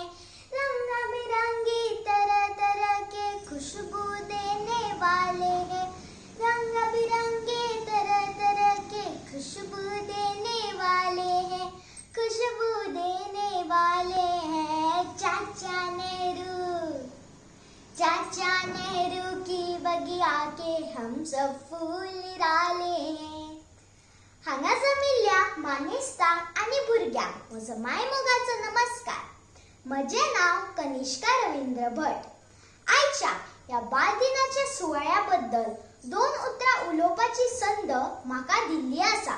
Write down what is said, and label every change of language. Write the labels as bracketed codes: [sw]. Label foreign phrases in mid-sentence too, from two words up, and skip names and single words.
[hi] रंग बिरंगी तरह तरह के खुशबू देने वाले हैं, रंग बिरंगे तरह तरह के खुशबू देने वाले हैं, खुशबू देने वाले हैं। चाचा नेहरू की बगिया के हम सब फूल निराले हैं। [kok] हांगा जमिल्ल्या मानेस्तांक आणि भुरग्यांक म्हजो मायमोगाचो नमस्कार। म्हजें नाव कनिष्का रवींद्र भट। आयच्या ह्या बालदिनाच्या सुवाळ्या बद्दल 2 उतरां उलोवपाची संद म्हाका दिल्ली आसा।